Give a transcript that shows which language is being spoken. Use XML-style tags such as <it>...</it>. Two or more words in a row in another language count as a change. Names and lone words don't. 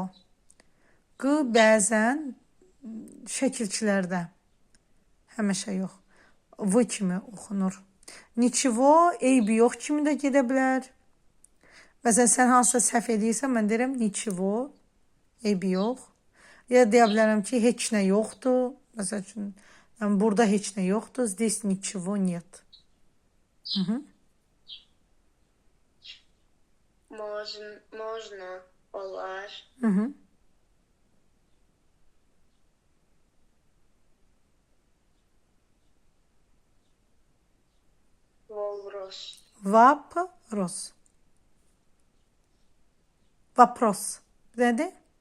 <az>Q bəzən şəkilçilərdə, həmişə yox, v kimi oxunur. Niçevo, eybi yox kimi də gedə bilər. Məsələn, sən hansısa səhv edirsən, mən deyirəm niçevo, eybi yox. Ya deyə bilərəm ki, heç nə yoxdur. Məsəl üçün, burada heç nə yoxdur,</az> <ru>здесь ничего нет. Можно olar. Volros. Вопрос. Вопрос. Nədir?</ru>